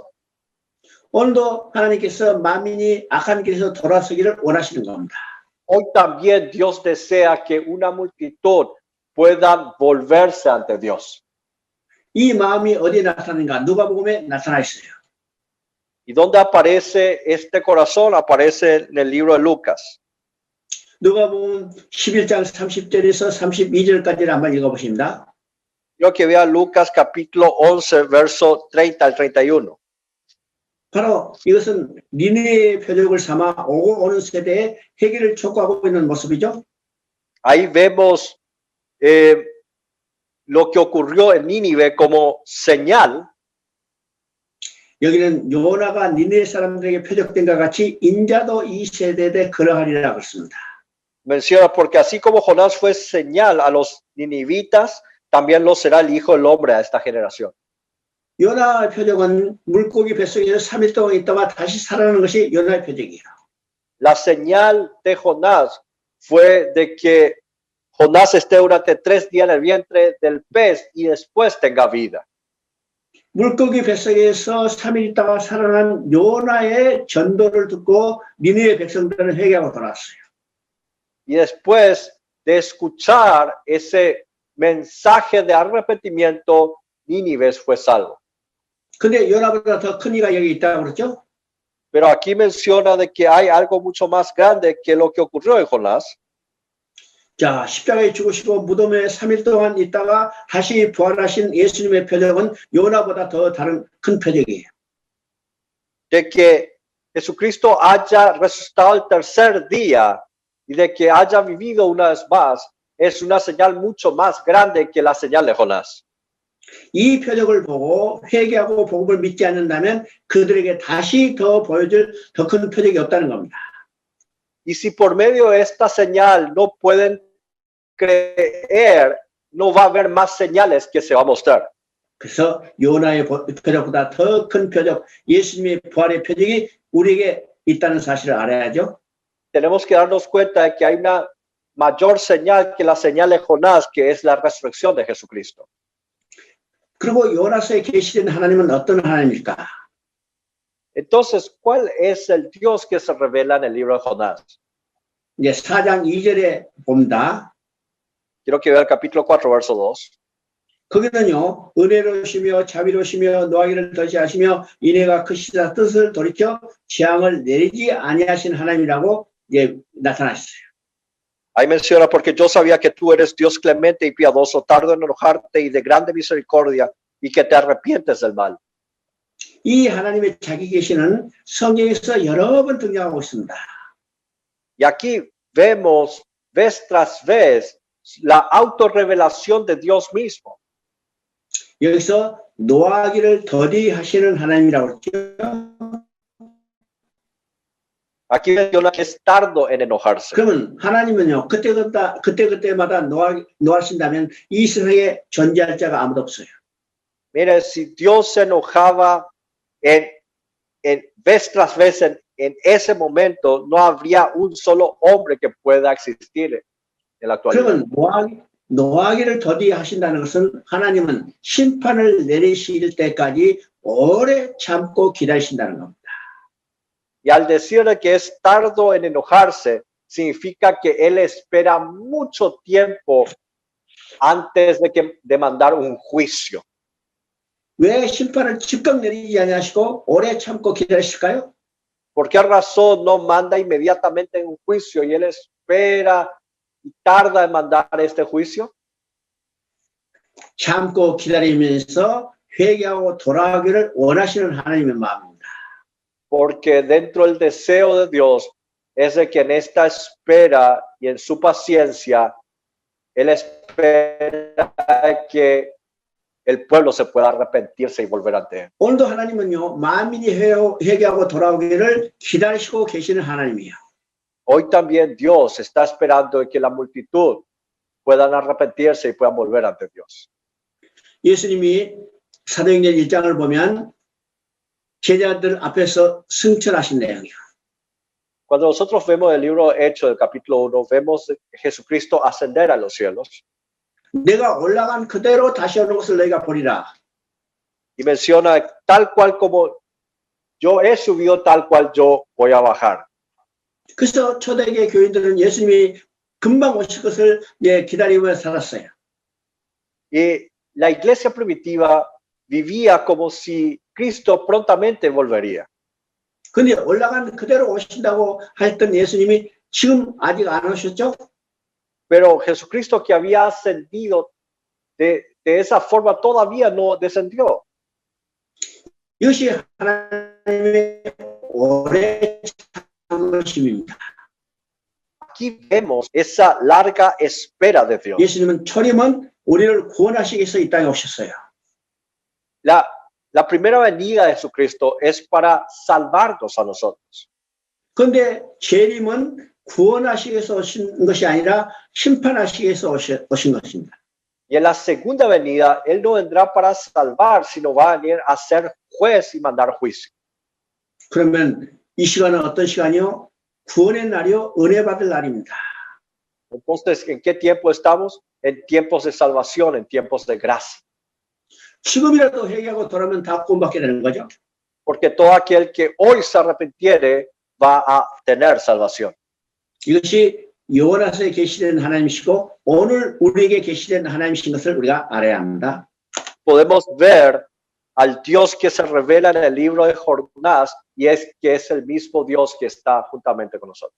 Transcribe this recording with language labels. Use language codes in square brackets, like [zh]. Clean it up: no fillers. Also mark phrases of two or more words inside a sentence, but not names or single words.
[ko] 오늘도 하나님께서 만민이 악한 길에서 돌아서기를 원하시는 겁니다. [es] Hoy también Dios desea que una multitud pueda volverse ante Dios. [ko] 이 마음이 어디에 나타나는가? 누가복음에 나타나 있어요. [es] ¿Y dónde aparece este corazón? Aparece en el libro de Lucas. [ko] 누가복음 11장 30절에서 32절까지를 한번 읽어보십니다. [es] Quiero que vea Lucas capítulo 11, verso 30 al 31. [ko] 바로 이것은 니네의 표적을 삼아 오고 오는 세대에 회개를 촉구하고 있는 모습이죠. [es] Ahí vemos lo que ocurrió en Nínive como señal. [ko] 여기는 요나가 니네 사람들에게 표적된 것 같이 인자도 이 세대에 그러하리라 그랬습니다. [es] Menciona, porque así como Jonás fue señal a los ninivitas, también lo será el Hijo del Hombre a esta generación. [ko] 요나의 표적은 물고기 뱃속에서 3일 동안 있다가 다시 살아나는 것이 요나의 표적이에요. [es] La señal de Jonás fue de que Jonás esté durante 3 días en el vientre del pez y después tenga vida. [ko] 물고기 뱃속에서 3일 있다가 살아난 요나의 전도를 듣고 니네의 백성들은 회개하고 돌아왔어요. [es] Y después de escuchar ese mensaje de arrepentimiento, Nínive fue salvo. [ko] 근데 요나보다 더 큰 이가 여기 있다고 그랬죠? [es] Pero aquí menciona de que hay algo mucho más grande que lo que ocurrió en Jonás. [ko] 자, 십자가에 죽으시고 무덤에 3일 동안 있다가 다시 부활하신 예수님의 표적은 요나보다 더 다른 큰 표적이에요. [es] De que Jesucristo haya resucitado el tercer día y de que haya vivido una vez más es una señal mucho más grande que la señal de Jonás. [ko] 이 표적을 보고 회개하고 복음을 믿지 않는다면 그들에게 다시 더 보여줄 더 큰 표적이 없다는 겁니다. [es] Y si por medio de esta señal no pueden creer, no va a haber más señales que se va a mostrar. [ko] 그래서 요나의 표적보다 더 큰 표적, 예수님의 부활의 표적이 우리에게 있다는 사실을 알아야죠. [es] Tenemos que darnos cuenta de que hay una mayor señal que la señal de Jonás, que es la resurrección de Jesucristo. [ko] 그리고 요나서에 계시된 하나님은 어떤 하나님일까? [es] Entonces, ¿cuál es el Dios que se revela en el libro de Jonás? [ko] 이제 4장 2절에 봅니다. [es] Quiero que vea el capítulo 4, verso 2. [ko] 거기는요, 은혜로우시며 자비로우시며 노하기를 더시하시며 인애가 크시다 뜻을 돌이켜 재앙을 내리지 아니하신 하나님이라고 나타나셨어요. [es] Ahí menciona, porque yo sabía que tú eres Dios clemente y piadoso, tardo en enojarte y de grande misericordia, y que te arrepientes del mal. [ko] 이 하나님의 자기 계시는 성경에서 여러 번 등장하고 있습니다. [es] Y aquí vemos vez tras vez la autorrevelación de Dios mismo. [ko] 여기서 노하기를 더디하시는 하나님이라고 그랬죠. [es] Aquí menciona que es tardo en enojarse. [ko] 그러면 하나님은요, 그때마다 노하신다면 이 세상에 존재할 자가 아무도 없어요. [es] Mire, si Dios se enojaba en vez tras vez en ese momento, no habría un solo hombre que pueda existir en la actualidad. [ko] 그러면 노하기를 더디하신다는 것은 하나님은 심판을 내리실 때까지 오래 참고 기다리신다는 겁니다. [es] Y al decirle que es tardo en enojarse, significa que Él espera mucho tiempo antes de mandar un juicio. [ko] 왜 심판을 즉각 내리지 아니하시고 오래 참고 기다리실까요? [es] ¿Por qué razón no manda inmediatamente un juicio y Él espera y tarda en mandar este juicio? [ko] 참고 기다리면서 회개하고 돌아가기를 원하시는 하나님의 마음입니다. [es] Porque dentro del deseo de Dios es de que en esta espera y en su paciencia, Él espera que el pueblo se pueda arrepentirse y volver ante Él. [ko] 오늘도 하나님은요, 만민이 회개하고 돌아오기를 기다리시고 계시는 하나님이에요. [es] Hoy también Dios está esperando que la multitud puedan arrepentirse y puedan volver ante Dios. [ko] 예수님이 사도행전 1장을 보면 제자들 앞에서 승천하신 내용이에요. [es] Cuando nosotros vemos el libro Hechos del capítulo 1, vemos a Jesucristo ascender a los cielos. [ko] 내가 올라간 그대로 다시 오는 것을 너희가 보리라. [es] Y menciona tal cual como yo he subido, tal cual yo voy a bajar. [ko] 그래서 초대교회 교인들은 예수님이 금방 오실 것을 기다리며 살았어요. [es] Y la iglesia primitiva vivía como si Cristo prontamente volvería. [ko] 근데 올라간 그대로 오신다고 했던 예수님이 지금 아직 안 오셨죠? [es] Pero Jesucristo que había ascendido de esa forma todavía no descendió. [ko] 이것이 하나님의 오래 참으심입니다. [es] Aquí vemos esa larga espera de Dios. [ko] 예수님은 초림은 우리를 구원하시기 위해서 이 땅에 오셨어요. [es] La primera venida de Jesucristo es para salvarnos a nosotros. [ko] 그런데 재림은 구원하시기 위해서 오신 것이 아니라 심판하시기 위해서 오신 것입니다. [es] Y en la segunda venida, Él no vendrá para salvar, sino va a venir a ser juez y mandar juicio. [ko] 그러면 이 시간은 어떤 시간이요? 구원의 날이요, 은혜 받을 날입니다. [es] Entonces, ¿en qué tiempo estamos? En tiempos de salvación, en tiempos de gracia. [ko] 지금이라도 회개하고 돌아오면 다 구원받게 되는 거죠. [es] Porque todo aquel que hoy se arrepintiere va a tener salvación. [ko] 이것이 요나서에 계시된 하나님이시고 오늘 우리에게 계시된 하나님이신 것을 우리가 알아야 합니다. [es] Podemos ver al Dios que se revela en el libro de Jonás y es que es el mismo Dios que está juntamente con nosotros.